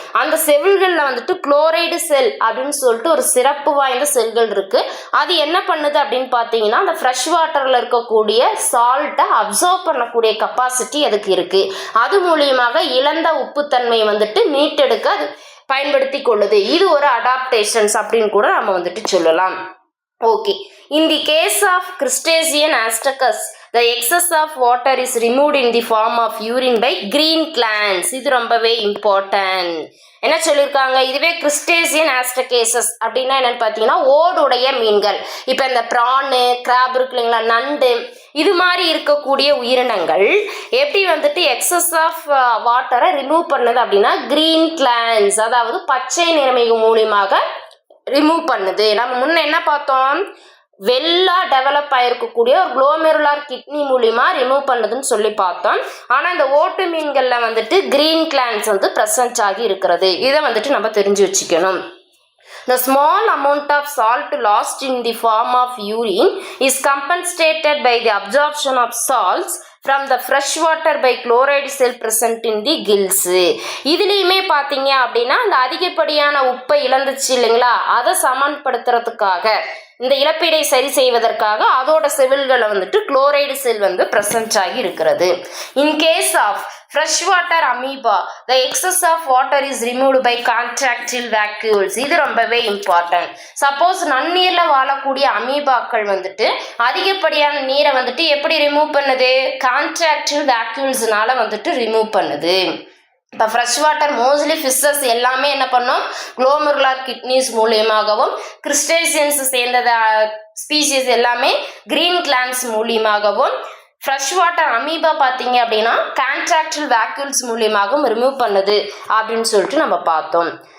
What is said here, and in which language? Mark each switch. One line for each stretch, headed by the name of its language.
Tamil: அந்த செவில்களில் வந்துட்டு குளோரைடு செல் அப்படின்னு சொல்லிட்டு ஒரு சிறப்பு வாய்ந்த செல்கள் இருக்கு. அது என்ன பண்ணுது அப்படின்னு பார்த்தீங்கன்னா அந்த ஃப்ரெஷ் வாட்டரில் இருக்கக்கூடிய சால்ட்டை அப்சர்வ் பண்ணக்கூடிய கெப்பாசிட்டி அதுக்கு இருக்கு. அது மூலியமாக இழந்த உப்புத்தன்மை வந்துட்டு மீட்டெடுக்க அது பயன்படுத்தி கொள்ளுது. இது ஒரு அடாப்டேஷன்ஸ் அப்படின்னு கூட நம்ம வந்துட்டு சொல்லலாம்.
English: Okay, in the case of crustacean astacus the excess of water is removed in the form of urine by green glands.
Tamil: இது ரொம்பவே இம்பார்ட்டன்ட். என்ன சொல்லியிருக்காங்க, இதுவே கிறிஸ்டேசியன் ஆஸ்டகேசஸ் அப்படின்னா என்னன்னு பார்த்தீங்கன்னா ஓடுடைய மீன்கள். இப்போ இந்த ப்ரானு கிராப் இருக்கு இல்லைங்களா, நண்டு இது மாதிரி இருக்கக்கூடிய உயிரினங்கள் எப்படி வந்துட்டு எக்ஸஸ் ஆஃப் வாட்டரை ரிமூவ் பண்ணுது அப்படின்னா கிரீன் கிளான்ஸ் அதாவது பச்சை நிறமிகு மூலியமாக ரிமூவ் பண்ணுது. நம்ம முன்ன என்ன பார்த்தோம், வெள்ளா டெவலப் ஆகிருக்கக்கூடிய ஒரு குளோமெருலார் கிட்னி மூலிமா ரிமூவ் பண்ணுதுன்னு சொல்லி பார்த்தோம். ஆனால் இந்த ஓட்டு மீன்களில் வந்துட்டு கிரீன் கிளான்ஸ் வந்து ப்ரெசன்ட் ஆகி இருக்கிறது. இதை வந்துட்டு நம்ம தெரிஞ்சு வச்சுக்கணும்.
English: The small amount of salt lost in the form of urine is compensated by the absorption of salts from the fresh water by chloride cell present in the gills.
Tamil: இதுலேயுமே பார்த்தீங்க அப்படின்னா அந்த அதிகப்படியான உப்பை இழந்துச்சு இல்லைங்களா, அதை சமன்படுத்துறதுக்காக இந்த இழப்பீடை சரி செய்வதற்காக அதோட செல்களை வந்துட்டு குளோரைடு செல் வந்து பிரசன்ட் ஆகி இருக்கிறது.
English: In case of freshwater amoeba, the excess of water is removed by contractile vacuoles.
Tamil: இது ரொம்பவே இம்பார்ட்டன்ட். சப்போஸ் நன்னீர்ல வாழக்கூடிய அமீபாக்கள் வந்துட்டு அதிகப்படியான நீரை வந்துட்டு எப்படி ரிமூவ் பண்ணுது? கான்ட்ராக்டில் வேக்யூல்ஸ்னால வந்துட்டு ரிமூவ் பண்ணுது. இப்போ ஃப்ரெஷ் வாட்டர் மோஸ்ட்லி ஃபிஷ்ஷஸ் எல்லாமே என்ன பண்ணோம்? குளோமெருலார் கிட்னிஸ் மூலியமாகவும், கிறிஸ்டேசியன்ஸ் சேர்ந்தத ஸ்பீசிஸ் எல்லாமே கிரீன் கிளான்ஸ் மூலியமாகவும், ஃப்ரெஷ் வாட்டர் அமீபா பார்த்தீங்க அப்படின்னா கான்ட்ராக்டில் வேக்யூல்ஸ் மூலியமாகவும் ரிமூவ் பண்ணுது அப்படின்னு சொல்லிட்டு நம்ம பார்த்தோம்.